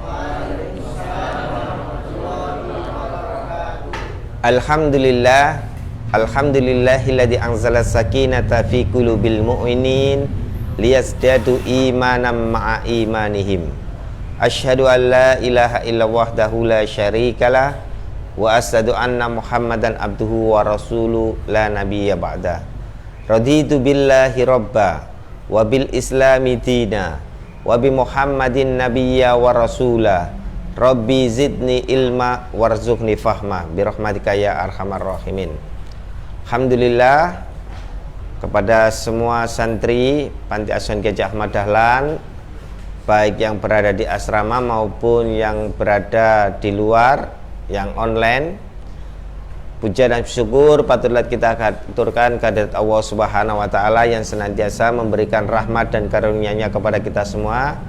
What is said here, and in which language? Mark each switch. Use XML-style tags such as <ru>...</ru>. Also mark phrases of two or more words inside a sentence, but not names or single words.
<ar>الحمد لله، الحمد لله الذي أنزل السكينة في قلوب المؤمنين ليزدادوا إيمانا مع إيمانهم. أشهد أن لا إله إلا الله وحده لا شريك له وأشهد أن محمدا عبده ورسوله لا نبي بعده. رضيت بالله ربا وبالإسلام دينا وبمحمد نبيا ورسولا. رب زدني علما وارزقني فهما برحمتك يا أرحم الراحمين.</ar> <id>Alhamdulillah kepada semua santri Panti Asuhan Gajah Ahmad Dahlan, baik yang berada di asrama maupun yang berada di luar, yang online. Puja dan syukur patutlah kita aturkan kehadirat Allah</id> <ar>سبحانه وتعالى</ar> <id>yang senantiasa memberikan rahmat dan karunia-Nya kepada kita semua.</id>